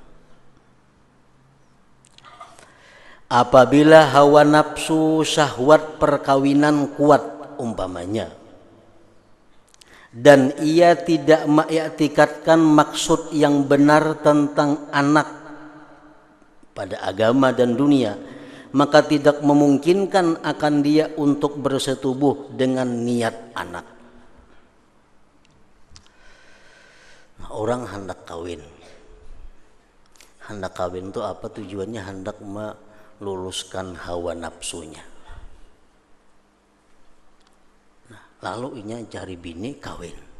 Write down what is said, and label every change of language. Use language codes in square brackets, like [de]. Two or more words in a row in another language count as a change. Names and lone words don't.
[id] Apabila hawa nafsu syahwat perkawinan kuat umpamanya, dan ia tidak mengiktikadkan maksud yang benar tentang anak pada agama dan dunia, maka tidak memungkinkan akan dia untuk bersetubuh dengan niat anak. Nah, orang hendak kawin. Hendak kawin itu apa tujuannya? Hendak meluluskan hawa nafsunya. [bjn] Nah, lalu inya cari bini kawin.